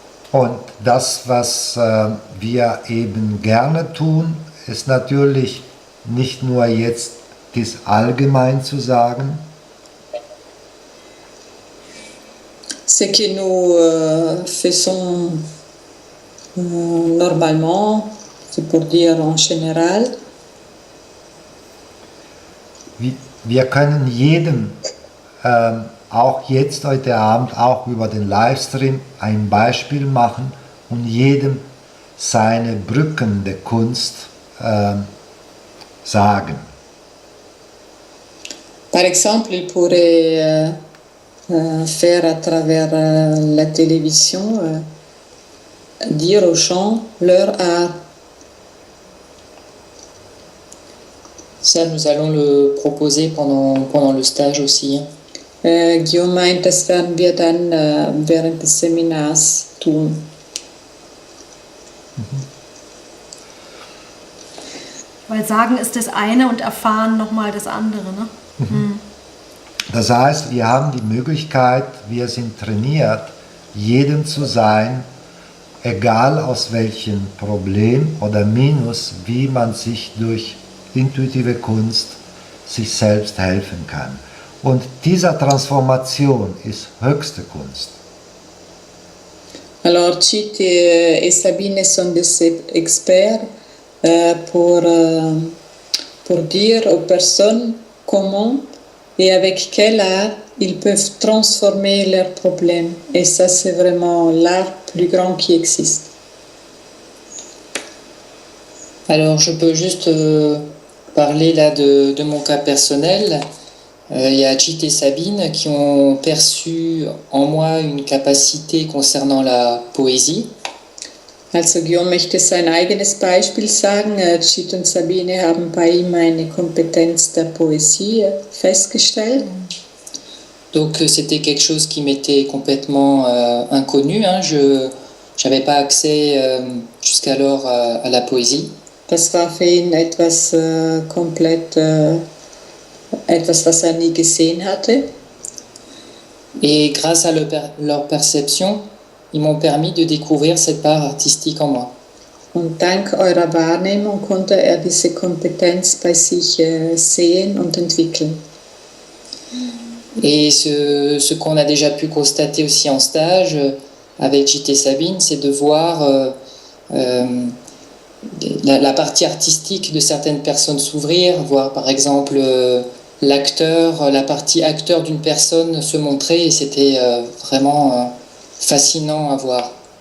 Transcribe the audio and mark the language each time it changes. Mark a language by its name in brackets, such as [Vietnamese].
[German] Und das, was wir eben gerne tun, ist natürlich nicht nur jetzt dies allgemein zu sagen, [French] Ce que nous faisons normalement, c'est pour dire en général, [German] wir können jedem, auch jetzt heute Abend, auch über den Livestream, ein Beispiel machen und jedem seine Brücken der Kunst sagen. [French] par exemple, il pourrait faire à travers la télévision, dire aux gens leur art. Ça, nous allons le proposer pendant le stage aussi. [German] Guillaume meint, das werden wir dann während des Seminars tun. Weil sagen ist das eine und erfahren nochmal das andere, ne? Das heißt, wir haben die Möglichkeit, wir sind trainiert, jedem zu sein, egal aus welchem Problem oder Minus, wie man sich durch intuitive Kunst sich selbst helfen kann. Und diese Transformation ist höchste Kunst. [French] Alors, Chit et Sabine sont des experts pour dire aux personnes comment et avec quel art ils peuvent transformer leurs problèmes. Et ça, c'est vraiment l'art plus grand qui existe. Alors, je peux juste parler là de mon cas personnel. Il y a Chit et Sabine qui ont perçu en moi une capacité concernant la poésie. [German] Also Guillaume möchte sein eigenes Beispiel sagen. Chit und Sabine haben bei ihm eine Kompetenz der Poesie festgestellt. [French] Donc c'était quelque chose qui m'était complètement inconnu. Je n'avais pas accès jusqu'alors à la poésie. [German] Das war für ihn etwas komplett, etwas, was er nie gesehen hatte. [French] Et grâce à leur perception, ils m'ont permis de découvrir cette part artistique en moi. [German] Und dank eurer Wahrnehmung konnte er diese Kompetenz bei sich sehen und entwickeln. [French] Et ce qu'on a déjà pu constater aussi en stage avec Chit et Sabine, c'est de voir la partie artistique de certaines personnes s'ouvrir, voir par exemple l'acteur, la partie acteur d'une personne se montrer, et c'était vraiment fascinant à voir.